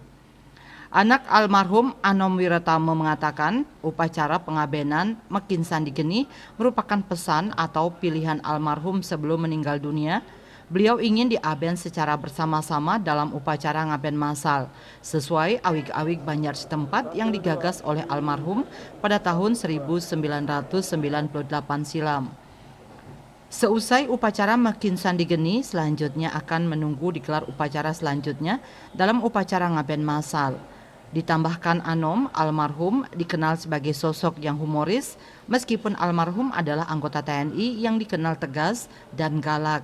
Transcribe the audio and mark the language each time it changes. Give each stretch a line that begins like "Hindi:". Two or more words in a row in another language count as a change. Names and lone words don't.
Indonesian: Anak almarhum Anom Wiratama mengatakan upacara pengabenan Mekingsan di Geni merupakan pesan atau pilihan almarhum sebelum meninggal dunia. Beliau ingin diaben secara bersama-sama dalam upacara ngaben massal, sesuai awig-awig Banjar setempat yang digagas oleh almarhum pada tahun 1998 silam. Seusai upacara Mekingsan di Geni, selanjutnya akan menunggu digelar upacara selanjutnya dalam upacara ngaben massal. Ditambahkan Anom, almarhum dikenal sebagai sosok yang humoris, meskipun almarhum adalah anggota TNI yang dikenal tegas dan galak.